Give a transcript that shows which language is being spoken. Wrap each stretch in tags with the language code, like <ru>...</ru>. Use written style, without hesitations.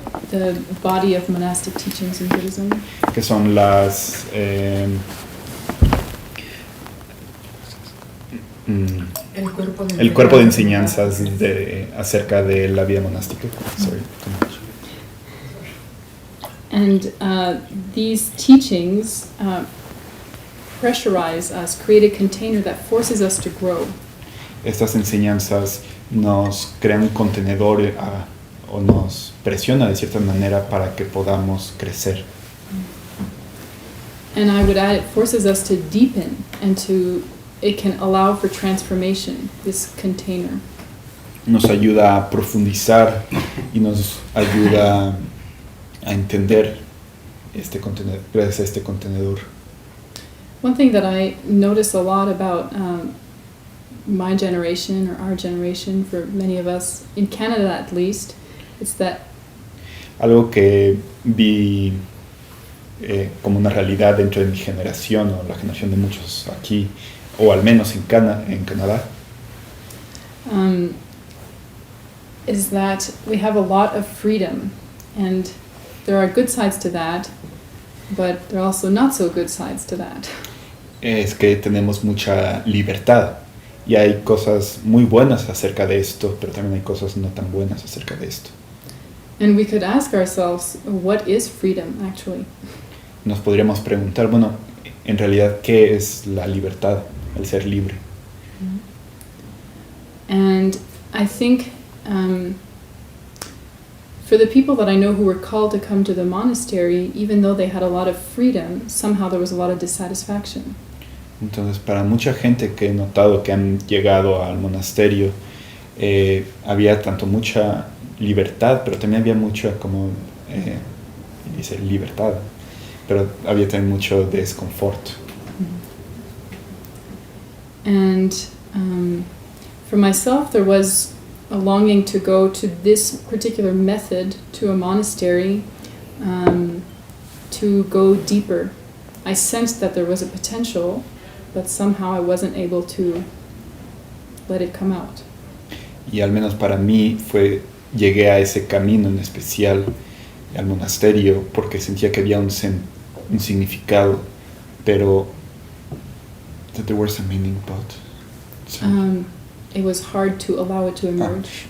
<en>The body of monastic teachings in Buddhism.</en> <es>Que son las el cuerpo de enseñanzas acerca de la vida monástica.</es> <en>Sorry. And these teachings pressurize us, create a container that forces us to grow.</en> <es>Estas enseñanzas nos crean un contenedor o nos presiona de cierta manera para que podamos crecer.</es> <en>And I would add, it forces us to deepen and it can allow for transformation, this container.</en> <es>Nos ayuda a profundizar y nos ayuda a entender este contenedor, gracias a este contenedor.</es> <en>One thing that I notice a lot about my generation or our generation, for many of us, in Canada at least, is that</en> <es>algo que vi como una realidad dentro de mi generación o la generación de muchos aquí, o al menos en Canadá,</es> <en>is that we have a lot of freedom, and there are good sides to that, but there are also not so good sides to that.</en> <es>es que tenemos mucha libertad. Y hay cosas muy buenas acerca de esto, pero también hay cosas no tan buenas acerca de esto.</es> <en>And we could ask ourselves, what is freedom actually?</en> <es>Nos podríamos preguntar, bueno, en realidad, ¿qué es la libertad, el ser libre?</es> <en>And I think for the people that I know who were called to come to the monastery, even though they had a lot of freedom, somehow there was a lot of dissatisfaction.</en> <es>Entonces, para mucha gente que he notado que han llegado al monasterio, había tanto mucha libertad, pero también había mucha como, dice libertad, pero había también mucho desconfort.</es> <en>And for myself, there was a longing to go to this particular method, to a monastery, to go deeper. I sensed that there was a potential, but somehow I wasn't able to let it come out.</en> <es>Y al menos para mí llegué a ese camino en especial, al monasterio, porque sentía que había un significado, pero</es> <en>that there was a meaning, but it was hard to allow it to emerge.</en>